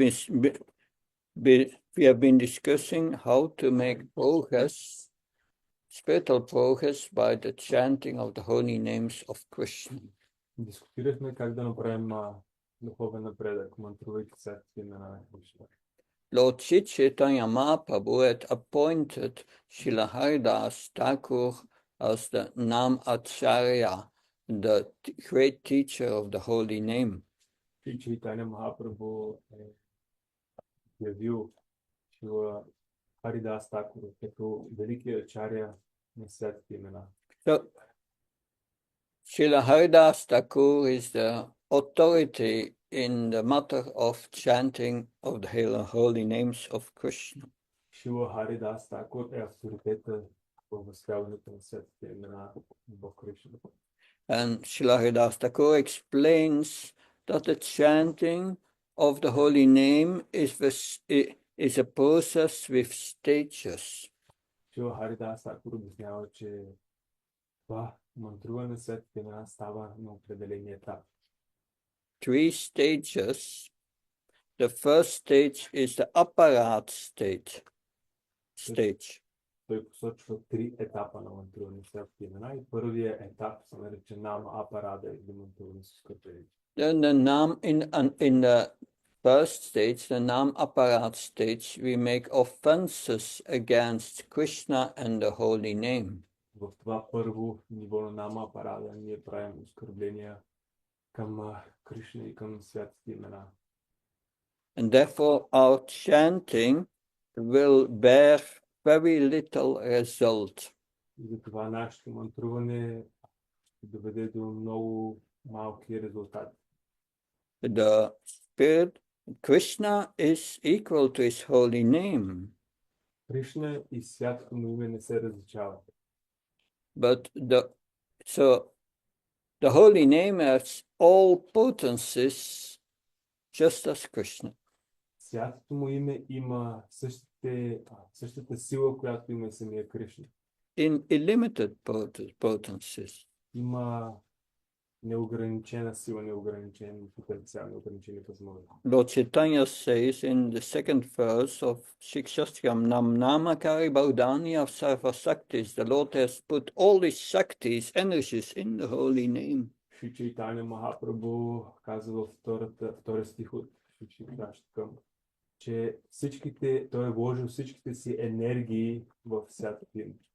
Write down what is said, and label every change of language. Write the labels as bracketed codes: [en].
[en] We have been discussing how to make progress, spiritual progress, by the chanting of the holy names of Krishna. [bg] Дискутирахме как да направим духовен напредък, мантрувайки всякакви имена на Кришна. [en] Lord Chaitanya Mahaprabhu had appointed Srila Haridas Thakur as the Nam Acharya, the great teacher of the holy name. [bg] Chaitanya Mahaprabhu явил Шрила Харидас Такур като великия ачаря на светите имена. [en] So, Srila Haridas Thakur is the authority in the matter of chanting of the holy names of Krishna. [bg] Шрила Харидас Такур е авторитета в възхвалянето на светите имена в Кришна. [en] And Srila Haridas Thakur explains that the chanting of the holy name is a process with stages. [bg] Шрила Харидас Такур обяснява, че това мантруване на светите имена става на определени етап. [en] 3 stages. The first stage is the apparat stage. [bg] Той посочва 3 етапа на мантруване на светите имена и първият етап се нарича нама апарада или мантруване с скъпени. [en] Then in the first stage, the Nam Apparat stage, we make offenses against Krishna and the holy name. [bg] В това първо ниво на нама апарада ние правим оскърбления към Кришна и към святите имена. [en] And therefore our chanting will bear very little result. [bg] И затова нашето мантруване ще доведе до много малки резултати. [en] The spirit Krishna is equal to his holy name. [bg] Кришна и святото му име не се различават. [en] But the holy name has all potencies just as Krishna. [bg] Святото му име има същата сила, която има самия Кришна. [en] In illimited potencies. [bg] Има неограничена сила, неограничен потенциал, неограничени възможности. [en] Lord Chaitanya says in the second verse of Shikshastram, Nam Namakari Baudhani of Sarva Saktis, the Lord has put all his Shaktis, energies in the holy name. [bg] Шри Чайтаня Махапрабху казва във втория стих от Шикшаштакам, че той е вложил всичките си енергии в святото име.